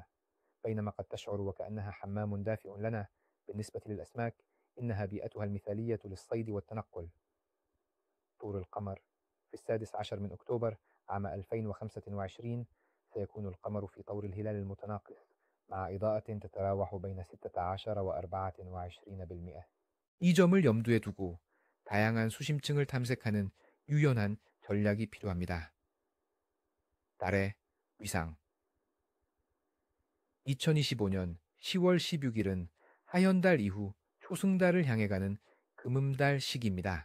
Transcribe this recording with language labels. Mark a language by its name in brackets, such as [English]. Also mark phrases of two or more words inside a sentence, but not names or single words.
[Arabic] بينما قد تشعر وكأنها حمام دافئ لنا، بالنسبة للأسماك إنها بيئتها المثالية للصيد والتنقل. طور القمر: في 16 من أكتوبر عام 2025 سيكون القمر في طور الهلال المتناقص، مع إضاءة تتراوح بين 16 و 24%. [Korean] 이 점을 염두에 두고 다양한 수심층을 탐색하는 유연한 전략이 필요합니다. 달의 위상: 2025년 10월 16일은 하현달 이후 초승달을 향해 가는 금음달 시기입니다.